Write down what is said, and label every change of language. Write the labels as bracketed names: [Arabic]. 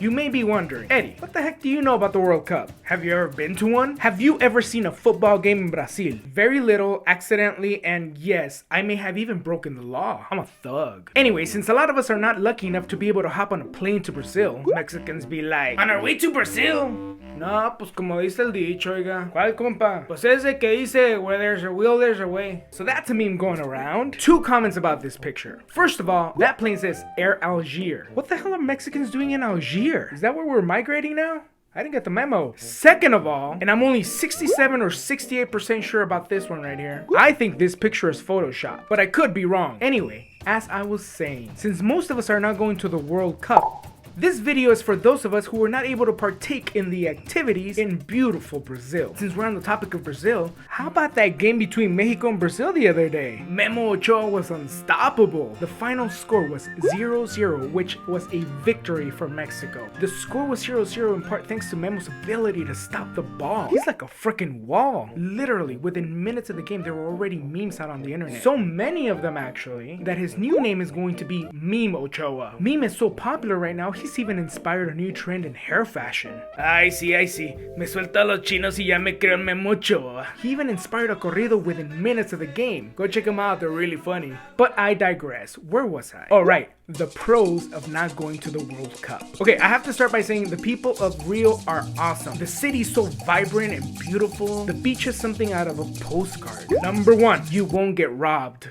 [English] You may be wondering, Eddie, what the heck do you know about the World Cup? Have you ever been to one? Have you ever seen a football game in Brazil? Very little, accidentally, and yes, I may have even broken the law. I'm a thug. Anyway, since a lot of us are not lucky enough to be able to hop on a plane to Brazil, Mexicans be like, on our way to Brazil? [Spanish] No, pues como dice el dicho, oiga. ¿Cuál compa? Pues ese que dice, [English] where there's a will, there's a way. So that's a meme going around. Two comments about this picture. First of all, that plane says Air Algiers. What the hell are Mexicans doing in Algiers? Is that where we're migrating now? I didn't get the memo. Second of all, and I'm only 67 or 68% sure about this one right here, I think this picture is Photoshopped, but I could be wrong. Anyway, as I was saying, since most of us are not going to the World Cup, this video is for those of us who were not able to partake in the activities in beautiful Brazil. Since we're on the topic of Brazil, how about that game between Mexico and Brazil the other day? Memo Ochoa was unstoppable. The final score was 0-0, which was a victory for Mexico. The score was 0-0 in part thanks to Memo's ability to stop the ball. He's like a freaking wall. Literally, within minutes of the game, there were already memes out on the internet. So many of them actually, that his new name is going to be Meme Ochoa. Meme is so popular right now, he's even inspired a new trend in hair fashion. I see. [Spanish] Me suelta los chinos y ya me creo Memo Ochoa. [English] He even inspired a corrido within minutes of the game. Go check them out, they're really funny. But I digress. Where was I? Oh, right. The pros of not going to the World Cup. Okay, I have to start by saying the people of Rio are awesome. The city's so vibrant and beautiful. The beach is something out of a postcard. Number one, you won't get robbed.